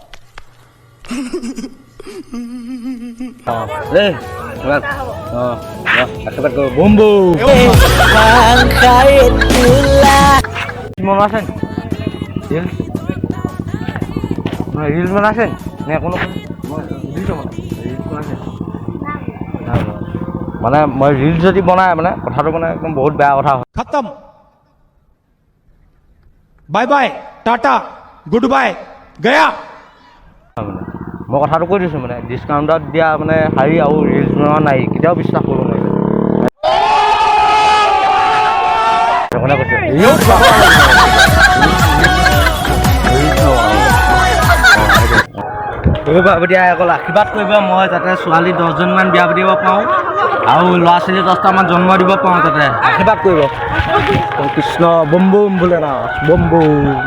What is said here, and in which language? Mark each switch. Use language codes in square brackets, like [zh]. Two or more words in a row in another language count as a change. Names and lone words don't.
[as] আশীৰ্বাদ কৰোঁ বম বম আছে ৰিলচ বনাইছে নে কোনো মানে মই ৰিলচ যদি বনাই মানে কথাটো মানে একদম বহুত বেয়া কথা হয় [en] खत्म bye bye tata good bye गया [as] মই কথাটো কৈ দিছোঁ মানে ডিছকাউণ্টত দিয়া মানে শাৰী আৰু ৰিলচ বনোৱা নাই কেতিয়াও বিশ্বাস কৰিব নোৱাৰিব সেইকাৰণে কৈছোঁ এতিয়া অকল আশীৰ্বাদ কৰিব মই যাতে ছোৱালী 10জনমান বিয়া পাতিব পাৰোঁ আৰু ল'ৰা ছোৱালী 10টামান জন্ম দিব পাৰোঁ যাতে আশীৰ্বাদ কৰিব কৃষ্ণ বম বম বোলে না বম বম